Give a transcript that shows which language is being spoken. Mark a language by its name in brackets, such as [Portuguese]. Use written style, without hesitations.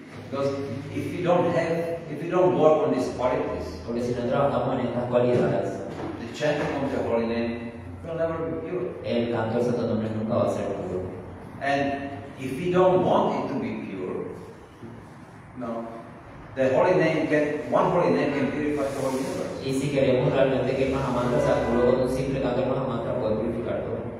[English] Because if you don't work on these qualities, [Spanish] Porque si no trabajamos en estas cualidades, [English] the chanting of the holy name will never be pure. [Spanish] el canto del santo nombre nunca va a ser puro. [English] And if we don't want it to be pure, the holy name one holy name can purify the whole universe. [Spanish] Y si queremos realmente que el Mahamantra sea puro, con un simple canto del Mahamantra puede purificar todo.